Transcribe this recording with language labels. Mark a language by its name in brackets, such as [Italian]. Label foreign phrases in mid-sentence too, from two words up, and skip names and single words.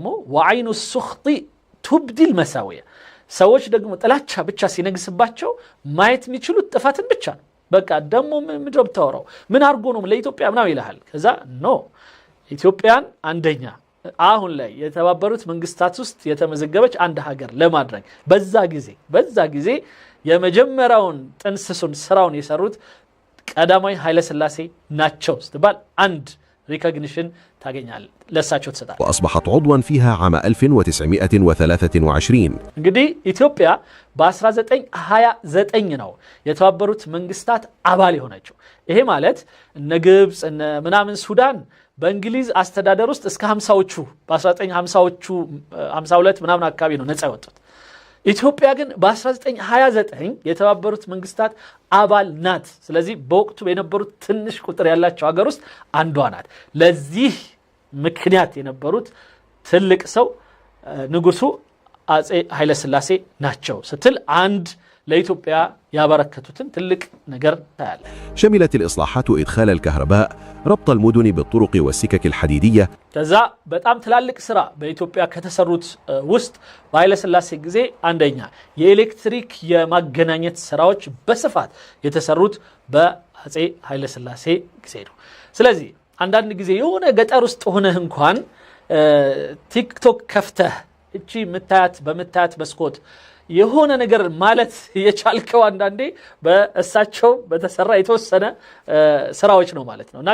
[Arabic] وعين السخط تبدي المساويا [Amharic] ሰዎች ደግሞ ጥላቻ ብቻ ሲነግስባቸው ማየት የሚችሉት ጥፋትን ብቻ ነው። በቃ ደግሞ ምንድነው ብታወራው ምን አርጎ ነው ለኢትዮጵያ ምናምን ይልሃል። ከዛ ኖ ኢትዮጵያን አንደኛ አሁን ላይ የተባበሩት መንግስታት ውስጥ የተመዘገበች አንድ ሀገር ለማድረግ በዛ ጊዜ የመጀመሪያውን ጥንስሱን ስራውን የሰሩት ቀዳማዊ ኃይለ ሥላሴ ናቸው ስትባል አንድ ሪኮግኒሽን ታገኛል ለሳቸው ተሰጣ። [Arabic] وأصبحت عضوا فيها عام 1923. [Amharic] እንግዲህ ኢትዮጵያ በ1929 ነው የተባበሩት መንግስታት አባል የሆነችው። ይሄ ማለት እነ ግብጽ እነ ምናምን ሱዳን በእንግሊዝ አስተዳደር ውስጥ እስከ 50ዎቹ በ1950ዎቹ 52 ምናምን አካባቢ ነው ነፃ የወጡት። ኢትዮጵያ ግን በ1929 የተባበሩት መንግስታት አባል ናት። ስለዚህ በወቅቱ የነበሩት ትንሽ ቁጥር ያላቸው ሀገር ውስጥ አንዷ ናት። ለዚህ ምክንያት የነበሩት ትልቅ ሰው ንጉሱ አጼ ኃይለ ሥላሴ ናቸው ስትል አንድ ለኢትዮጵያ ያበረከቱትን ትልቅ ነገር ታያለ። [Arabic] شملت الإصلاحات إدخال الكهرباء ربط المدن بالطرق والسكك الحديدية. [Amharic] ከዛ በጣም ትላልቅ ስራ በኢትዮጵያ ከተሰሩት ውስጥ በኃይለ ሥላሴ ጊዜ አንደኛ የኤሌክትሪክ የማገናኘት ስራዎች በስፋት የተሰሩት በአጼ ኃይለ ሥላሴ ጊዜ ነው። ስለዚህ አንዳንድ ጊዜ የሆነ ገጠር ውስጥ ሆነህ እንኳን ቲክቶክ ከፍተህ እቺ በምታያት መስኮት የሆነ ነገር ማለት የቻልከው አንዳንዴ በእሳቸው በተሰራ የተወሰነ ስራዎች ነው ማለት ነውና